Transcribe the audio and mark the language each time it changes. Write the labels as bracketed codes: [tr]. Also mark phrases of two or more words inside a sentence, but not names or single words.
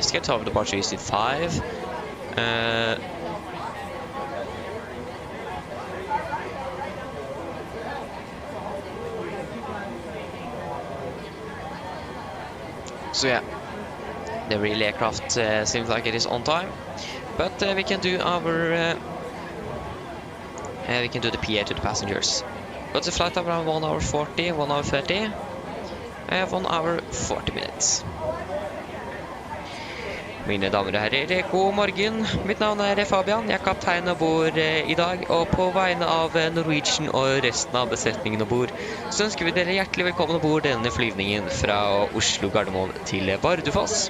[en] Schedule of departure is at 5. So yeah, the real aircraft seems like it is on time, but we can do our we can do the PA to the passengers. Got the flight around 1 hour 40, 1 hour 30. 1 hour 40 minutes. [no] Mine damer og herrer, god morgen. Mitt navn er Fabian. Jeg er kaptein og bor i dag, og på vegne av Norwegian og resten av besetningen og bord, så ønsker vi dere hjertelig velkommen og bord denne flyvningen fra Oslo Gardermoen til Bardufoss.